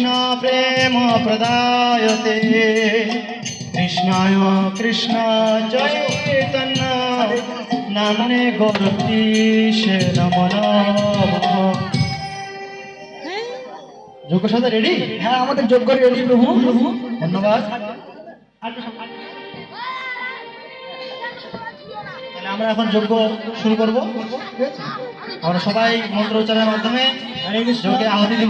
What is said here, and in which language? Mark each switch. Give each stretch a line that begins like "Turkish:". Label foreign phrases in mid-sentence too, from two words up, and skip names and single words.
Sanskrit: प्रेम प्रदायते कृष्णाय कृष्ण चैतन्य नामने गौरतीशे नमो नमः।
Bangla: যোগ্য সাথে রেডি? হ্যাঁ, আমাদের যজ্ঞ রেডি প্রভু। ধন্যবাদ। তাহলে আমরা এখন যজ্ঞ শুরু করব। আমরা সবাই মন্ত্র উচ্চারণের মাধ্যমে যজ্ঞে আহুতি দিব।